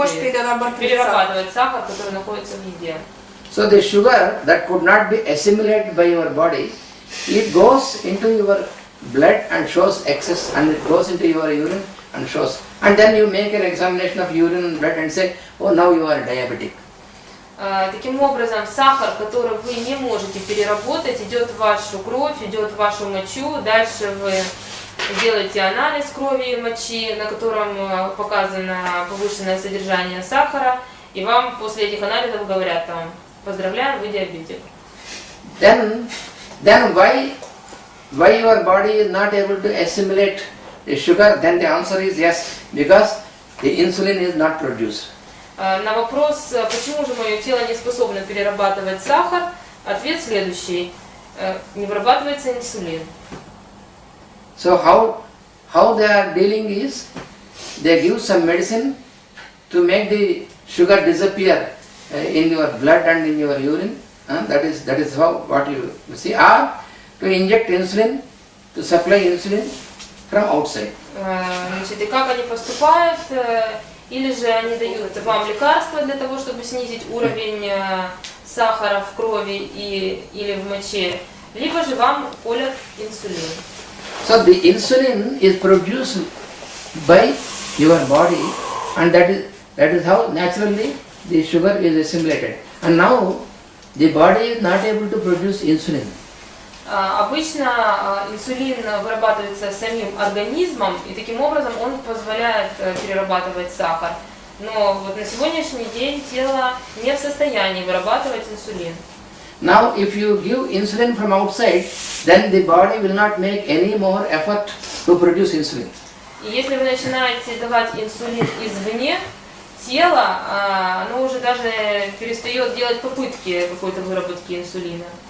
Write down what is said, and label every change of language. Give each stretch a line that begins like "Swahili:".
Russian: Не может перерабатывать сахар, который находится в еде.
English: So the sugar that could not be assimilated by your body, it goes into your blood and shows excess, and it goes into your urine and shows. And then you make an examination of urine and blood and say, oh, now you are diabetic.
Russian: Таким образом, сахар, который вы не можете переработать, идет в вашу кровь, идет в вашу мочу. Дальше вы делаете анализ крови и мочи, на котором показано повышенное содержание сахара, и вам после этих анализов говорят поздравляем, вы диабетик.
English: Then why your body is not able to assimilate the sugar? Then the answer is yes, because the insulin is not produced.
Russian: На вопрос, почему же мое тело не способно перерабатывать сахар, ответ следующий: не вырабатывается инсулин.
English: So how they are dealing is, they give some medicine to make the sugar disappear in your blood and in your urine. That is how what you see. Or to inject insulin to supply insulin from outside.
Russian: Значит, и как они поступают, или же они дают вам лекарства для того, чтобы снизить уровень сахара в крови или в моче, либо же вам колят инсулин.
English: So the insulin is produced by your body, and that is how naturally the sugar is assimilated. And now the body is not able to produce insulin.
Russian: Обычно инсулин вырабатывается самим организмом, и таким образом он позволяет перерабатывать сахар. Но вот на сегодняшний день тело не в состоянии вырабатывать инсулин.
English: Now if you give insulin from outside, then the body will not make any more effort to produce insulin.
Russian: И если вы начинаете давать инсулин извне, тело, оно уже даже перестает делать попытки какой-то выработки инсулина.